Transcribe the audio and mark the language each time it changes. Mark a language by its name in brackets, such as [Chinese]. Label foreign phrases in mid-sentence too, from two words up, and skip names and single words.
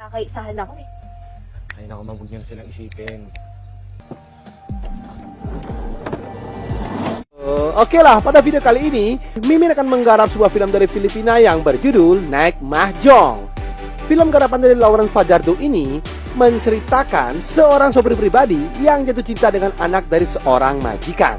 [Filipino] Nakaisahan ako eh. Ay naku, mabuti niyang silang isipin. [Indonesian] Oke lah, pada video kali ini Mimin akan menggarap sebuah film dari Filipina yang berjudul Naik Mahjong. Film garapan dari Lauren Fajardo ini menceritakan seorang sopir pribadi yang jatuh cinta dengan anak dari seorang majikan.